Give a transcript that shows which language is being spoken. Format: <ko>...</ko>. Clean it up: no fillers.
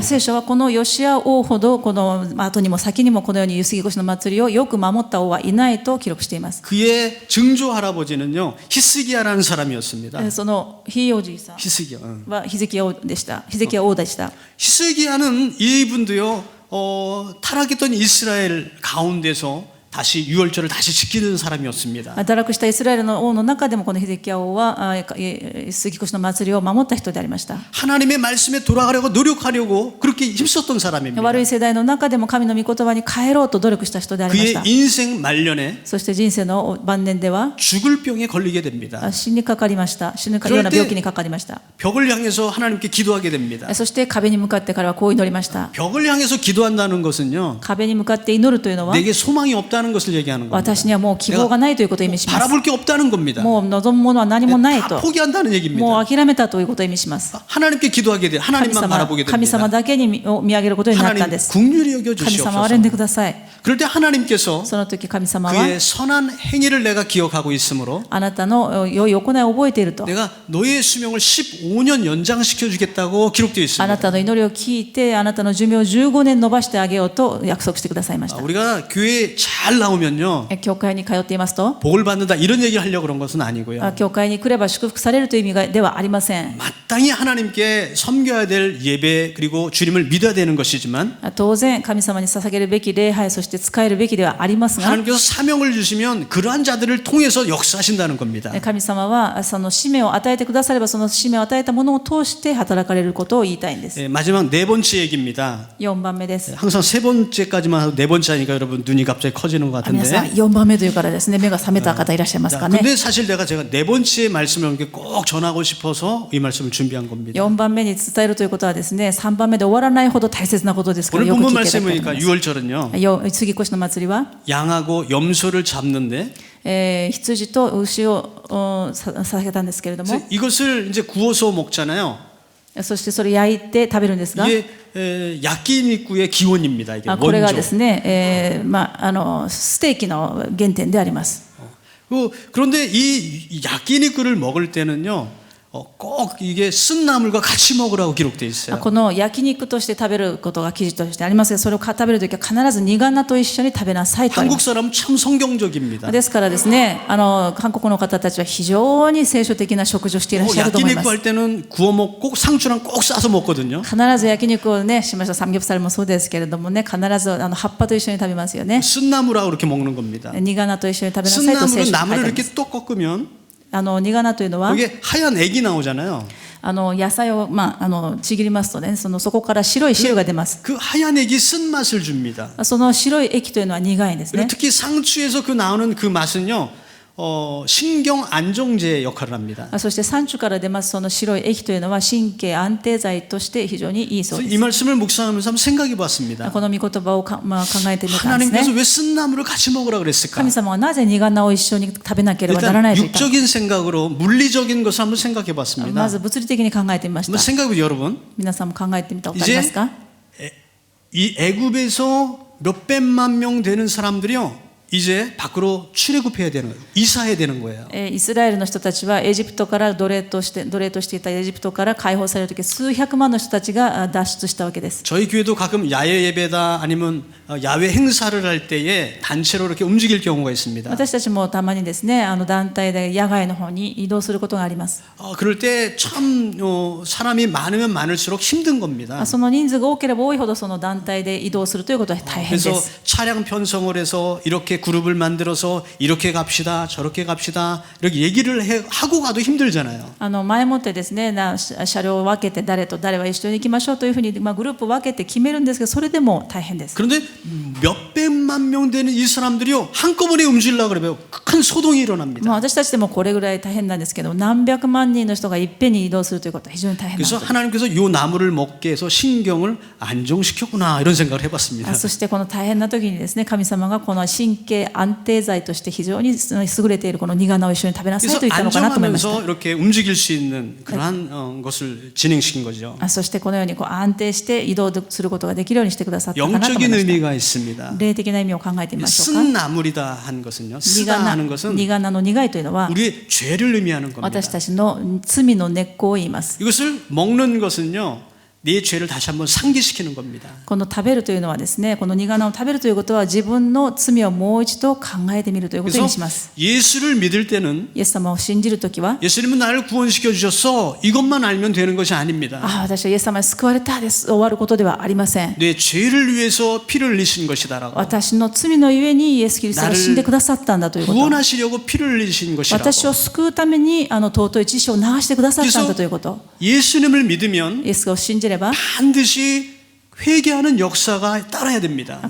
<ja>聖書はこのヨシア王ほどこの後にも先にもこのように杉越の祭りをよく守った王はいないと記録しています。</ja> <ko>그의 증조 할아버지는요 히스기야라는 사람이었습니다.</ko> <ja>そのひいおじいさん</ja> <ko>히스기야.</ko> <ja>はヒゼキヤ王でした。ヒゼキヤ王でした。</ja> <ko>히스기야는 이분도요 타락했던 이스라엘 가운데서 다시 유월절을 다시 지키는 사람이었습니다.</ko> <ja>堕落したイスラエルの王の中でもこのヒゼキヤ王は杉越の祭りを守った人でありました。</ja> <ko>하나님의 말씀에 돌아가려고 노력하려고 그렇게 힘썼던 사람입니다.</ko> <ja>悪い世代の中でも神の御言葉に帰ろうと努力した人でありまし</ja> <ko>그의</ko> <ja>た。</ja> <ko>인생 말년에</ko> <ja>そして人生の晩年では</ja> <ko>죽을 병에 걸리게 됩니다.</ko> <ja>死にかかりました。死ぬような病気にかかりました。</ja> <ko>벽을 향해서 하나님께 기도하게 됩니다.</ko> <ja>そして壁に向かって彼はこう祈りました。</ja> <ko>벽을 향해서 기도한다는 것은요,</ko> <ja>壁に向かって祈るというのは</ja> <ko>내게 소망이 없다는 것을 얘기하는 겁니다.</ko> <ja>私にはもう希望がないということを意味します。</ja> <ko>바라볼 게 없다는 겁니다.</ko> <ja>もう望むものは何もない</ja> <ko>다</ko> <ja>と。</ja> <ko>포기한다는 얘기입니다.</ko> <ja>もう諦めたということを意味します。</ja> <ko>하나님께 기도하게 돼,</ko> <ja>神</ja> <ko>하나님만</ko> <ja>様</ja> <ko>바라보게</ko> <ja>神様</ja> <ko>됩니다.</ko> <ja>だけに見上げることになったん</ja> <ko>하나님</ko> <ja>です。</ja> <ko>긍휼히 여겨</ko> <ja>神様は</ja> <ko>주시옵소서.</ko> <ja>憐んでください。</ja> <ko>그럴 때 하나님께서</ko> <ja>その時神様は</ja> <ko>그의 선한 행위를 내가 기억하고 있으므로</ko> <ja>あなたの良い行いを覚えていると。</ja> <ko>내가 너의 수명을 15년 연장시켜 주겠다고 기록되어</ko> <ja>あ</ja> <ko>있습니다.</ko> <ja>なたの祈りを聞いてあなたの寿命を15年延ばしてあげようと約束してくださいました。</ja> <ko>우리가 교회에 잘 나오면요,</ko> <ja>教会に通っていますと</ja> <ko>복을 받는다 이런 얘기를 하려고 그런 것은 아니고요.</ko> <ja>教会に来れば祝福されるという意味ではありません。</ja> <ko>마땅히 하나님께 섬겨야 될 예배 그리고 주님을 믿어야 되는 것이지만</ko> <ja>当然神様に捧げるべき礼拝そして仕えるべきではありますが</ja> <ko>하나님께서 사명을 주시면 그러한 자들을 통해서 역사하신다는 겁니다.</ko> <ja>神様はその使命を与えてくださればその使命を与えたものを通して働かれることを言いたいんです。</ja> <ko>마지막 네 번째 얘기입니다.</ko> <ja>4番目です。</ja> <ko>항상 세 번째까지만 하고 네 번째 하니까 여러분 눈이 갑자기 커지는 것</ko> <ja>皆さん</ja> <ko>같은데.</ko> <ja>4番目というからですね目が覚めた方いらっしゃいますかね。</ja> <ko>근데 사실 제가 네 번째 말씀을 이렇게 꼭 전하고 싶어서 이 말씀을 준비한 겁니다.</ko> <ja>4番目に伝えるということはですね3番目で終わらないほど大切なことですから</ja> <ko>오늘</ko> <ja>よく聞</ja> <ko>본문</ko> <ja>いていただきたいといます。</ja> <ko>유월절은요,</ko> <ja>杉越の祭りは</ja> <ko>양하고 염소를 잡는데</ko> <ja>羊と牛を捧げたんですけれども</ja> <ko>이것을 이제 구워서 먹잖아요.</ko> <ja>そしてそれ焼いて食べるんですが</ja> <ko>이게 야끼니쿠의 기원입니다. 이게</ko> <ja>これがで</ja> <ko>원조.</ko> <ja>すね、ステーキの原点であります。</ja> <ko>그런데 이 야끼니쿠를 먹을 때는요, 꼭 이게 쓴 나물과 같이 먹으라고 기록되어 있어요.</ko> <ja>この焼肉として食べることが記事としてありますがそれを食べるときは必ず苦菜と一緒に食べなさいとありま</ja> <ko>한국</ko> <ja>す。</ja> <ko>사람은 참 성경적입니다.</ko> <ja>ですからですね韓国の方たちは非常に聖書的な食事をしていらっしゃると思いま</ja> <ko>야끼니쿠</ko> <ja>す。</ja> <ko>할 때는 구워 먹고 상추랑 꼭 싸서 먹거든요.</ko> <ja>必ず焼肉をねしました。サムギョプサルもそうですけれどもね必ず葉っぱと一緒に食べますよね。</ja> <ko>쓴 나물하고 이렇게 먹는 겁니다.</ko> <ja>苦菜と一緒に食べな</ja> <ko>쓴</ko> <ja>さいと聖書に書いて</ja> <ko>나물을</ko> <ja>ありま</ja> <ko>이렇게</ko> <ja>す。</ja> <ko>또 꺾으면</ko> <ja>苦菜というのは</ja> <ko>거기에 하얀 액이 나오잖아요.</ko> <ja>野菜をちぎりますとねそこから白い汁が出ます。</ja> <ko>그 하얀 액이 쓴 맛을 줍니다.</ko> <ja>その白い液というのは苦いんです</ja> <ko>그리고</ko> <ja>ね。</ja> <ko>특히 상추에서 그 나오는 그 맛은요, 신경 안정제 역할을 합니다.</ko> <ja>そして産地から出ますその白い液というのは神経安定剤として非常にいいそう</ja> <ko>그래서</ko> <ja>で</ja> <ko>이</ko> <ja>す。</ja> <ko>말씀을 묵상하면서 한번 생각해 봤습니다.</ko> <ja>この御言葉を考えてみたんです</ja> <ko>하나님께서</ko> <ja>ね。</ja> <ko>왜 쓴 나물을 같이 먹으라 그랬을까?</ko> <ja>神様はなぜ苦菜を一緒に食べなければなら</ja> <ko>일단</ko> <ja>ないと言ったのか。</ja> <ko>육적인 생각으로 물리적인 것을 한번 생각해 봤습니다.</ko> <ja>まず物理的に考えてみまし</ja> <ko>한번</ko> <ja>た。</ja> <ko>생각해 보세요, 여러분.</ko> <ja>皆さんも考えてみたことありますか？</ja> <ko>이 애굽에서 몇백만 명 되는 사람들이요, 이제 밖으로 출애굽해야 되는 거예요. 이사해야 되는 거예요.</ko> <ja>イスラエルの人たちはエジプトから奴隷としていたエジプトから解放されるとき数百万の人たちが脱出したわけです。</ja> <ko>저희 교회도 가끔 야외 예배다 아니면 야외 행사를 할 때에 단체로 이렇게 움직일 경우가 있습니다.</ko> <ja>私たちもたまにですね団体で野外の方に移動することがあります。</ja> <ko>그럴 때 참 사람이 많으면 많을수록 힘든 겁니다.</ko> <ja>その人数が多ければ多いほどその団体で移動するということは大変で</ja> <ko>그래서</ko> <ja>す。</ja> <ko>차량 편성을 해서 이렇게 그룹을 만들어서 이렇게 갑시다 저렇게 갑시다 이렇게 얘기를 하고 가도 힘들잖아요.</ko> <ja>前もってですね車両を分けて誰と誰は一緒に行きましょうというふうに、グループを分けて決めるんですけどそれでも大変です。</ja> <ko>그런데 몇백만 명 되는 이 사람들이요 한꺼번에 움직이려고 그러면 큰 소동이 일어납니다.</ko> <ja>私たちでもこれぐらい大変なんですけど何百万人の人がいっぺんに移動するということは非常に大変なこ</ja> <ko>그래서</ko> <ja>とです。</ja> <ko>하나님께서 이 나무를 먹게 해서 신경을 안정시켰구나 이런 생각을 해봤습니다.</ko> <ja>そしてこの大変な時にですね神様がこの神経安定剤として非常に優れているこの苦菜を一緒に食べなさい</ja> <ko>그래서</ko> <ja>と言ったのかなと思いました。</ja> <ko>안정하면서 이렇게 움직일 수 있는 그러한 것을 진행시킨 거죠.</ko> <ja>そしてこのように安定して移動することができるようにしてくださったかなと思い</ja> <ko>영적인</ko> <ja>ました。</ja> <ko>의미가 있습니다.</ko> <ja>霊的な意味を考えてみましょうか。</ja> <ko>쓴 나물이다 한 것은요. 쓰다 하는 것은</ko> <ja>苦菜の苦いというのは</ja> <ko>우리의 죄를 의미하는 겁니다.</ko> <ja>私たちの罪の根っこを言います。</ja> <ko>이것을 먹는 것은요. 내 죄를 다시 한번 상기시키는 겁니다.</ko> <ja>この食べるというのはですね、この苦菜を食べるということは自分の罪をもう一度考えてみるということを意</ja> <ko>그래서</ko> <ja>味します。</ja> <ko>예수를 믿을 때는</ko> <ja>イエス様を信じるときは、</ja> <ko>예수님은 나를 구원시켜 주셨어 이것만 알면 되는 것이 아닙니다.</ko> <ja>私はイエス様に救われたです終わることではありません。</ja> <ko>내 죄를 위해서 피를 흘리신 것이다라고</ko> <ja>私の罪のゆえにイエス・キリストが死んでくださったんだということ。</ja> <ko>구원하시려고 피를 흘리신 것이라고.</ko> <ja>私を救うために尊い血潮を流してくださったんだということ。</ja> <ko>예수님을 믿으면</ko> <ja>イエスを信じれば</ja> <ko>반드시 회개하는 역사가 따라야 됩니다.</ko>